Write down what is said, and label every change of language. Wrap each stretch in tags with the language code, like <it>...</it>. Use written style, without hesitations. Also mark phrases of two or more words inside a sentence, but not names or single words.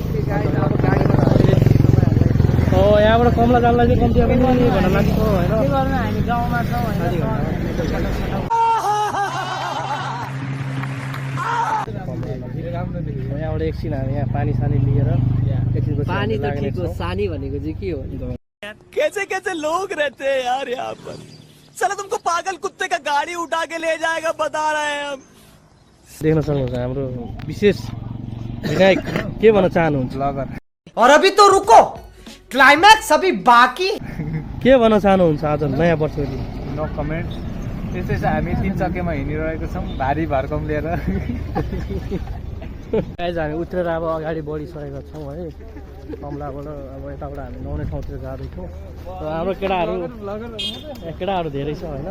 <ne>यहाँबाट कमला जानलाई चाहिँ कम्ती पनि भन्न लाग्छ होइन। के गर्नु, हामी गाउँमा छौँ होइन। यहाँबाट एकछिन हामी यहाँ पानी सानी लिएर पानी त ठिक हो, सानी भनेको चाहिँ के हो?</ne> <hi>कैसे कैसे लोग रहते हैं यार यहाँ पर। चलो तुमको पागल कुत्ते का गाड़ी उठा के ले जाएगा, बता रहे हैं हम।</hi> <ne>देख्न सक्नुहुन्छ हाम्रो विशेष विनायक के भन्न चाहनुहुन्छ?</ne> <hi>और अभी तो रुको, क्लाइमैक्स अभी बाकी।</hi> <ne>के भन्न चाहनुहुन्छ आज नयाँ वर्षको दिन?</ne> <en>No comment.</en> <ne>त्यस्तै छ, हामी 3 चक्केमा हिँडिरहेको छौँ भारी भरकम लिएर। आज हामी उत्रेर अब अगाडि बढिसकेका छौँ है। कमलाबाट अब यताबाट हामी नुहाउने ठाउँतिर जाँदैछौँ। र हाम्रो केटाहरू धेरै छ होइन।</ne>